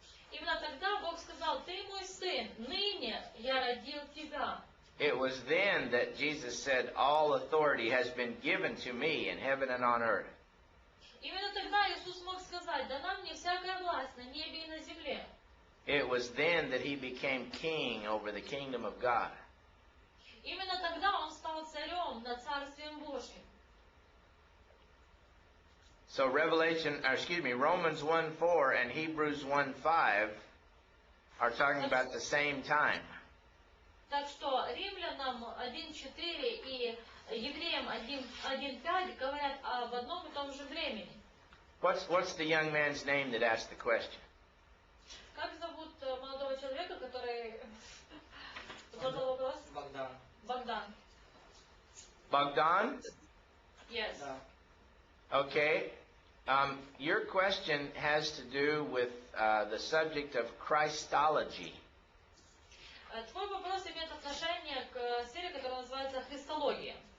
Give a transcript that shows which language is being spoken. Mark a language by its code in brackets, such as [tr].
[ru] Именно тогда Бог сказал: ты мой сын, ныне я родил тебя. [en] It was then that Jesus said, all authority has been given to me in heaven and on earth. [ru] Именно тогда Иисус мог сказать: дана мне всякая власть на небе и на земле. [en] It was then that he became king over the kingdom of God. [ru] Именно тогда он стал царем над Царствием Божьим. [en] So Romans 1:4 and Hebrews 1:5 are talking about the same time. [ru] Так что Римлянам 1:4 и Евреям 1:5 говорят об одном и том же времени. [en] What's the young man's name that asked the question? [ru] Как зовут молодого человека, который задал вопрос? Богдан. Богдан. [en] Bogdan? Yes. [ru] Да. [en] Okay. Your question has to do with the subject of Christology. [ru] Твой вопрос имеет отношение к сфере, которая называется христология.